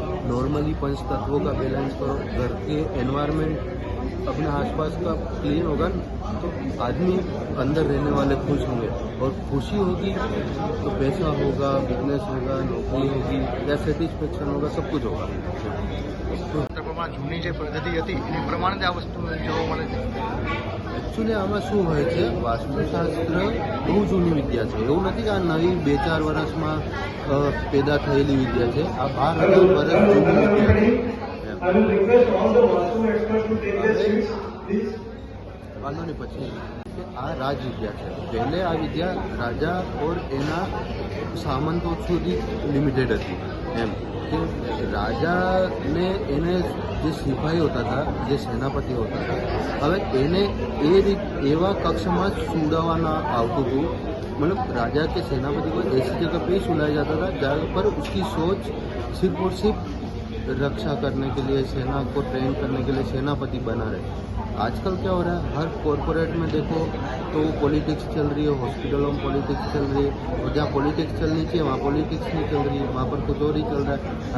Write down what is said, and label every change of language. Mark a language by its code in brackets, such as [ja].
[hi] Normally पंच तत्वों का balance करो, घर के एनवायरनमेंट अपने आसपास का क्लीन होगा तो आदमी अंदर रहने वाले खुश होंगे, और खुशी होगी तो पैसा होगा, बिजनेस होगा, नौकरी होगी या सेटिस्फेक्शन होगा, सब कुछ होगा। [gu] વાસ્તુશાસ્ત્રમાં જૂની જે પદ્ધતિ હતી એની પ્રમાણે જ આ વસ્તુ જોવા મળે છે. એકચ્યુઅલી આમાં શું હોય છે, વાસ્તુશાસ્ત્ર બહુ જૂની વિદ્યા છે. એવું નથી કે આ નવી 2-4 વર્ષમાં પેદા થયેલી વિદ્યા છે. આ 12,000 વર્ષ જૂની વિદ્યા છે. [en] I will request all the Vastu experts to take their seats, please. [gu] વાંધો નહીં, પછી કે આ રાજ વિદ્યા છે. પહેલે આ વિદ્યા રાજા ઓર એના સામંતો સુધી લિમિટેડ હતી. એમ કે રાજાને એને જે સિપાહી હોતા હતા, જે સેનાપતિ હોતા હતા, હવે એને એવા કક્ષમાં જ સુડાવવાના આવતું હતું. [hi] मतलब राजा के सेनापति को ऐसी जगह पे ही सुलाया जाता था जहाँ पर उसकी सोच सिर्फ और सिर्फ रक्षा करने के लिए, सेना को ट्रेन करने के लिए सेनापति बना रहे. आजकल क्या हो रहा है, हर कॉरपोरेट में देखो तो पॉलिटिक्स चल रही है, हॉस्पिटलों में पॉलिटिक्स चल रही है, और जहाँ पॉलिटिक्स चलनी चाहिए वहाँ पॉलिटिक्स नहीं चल रही है, वहाँ पर कुछ और ही चल रहा है.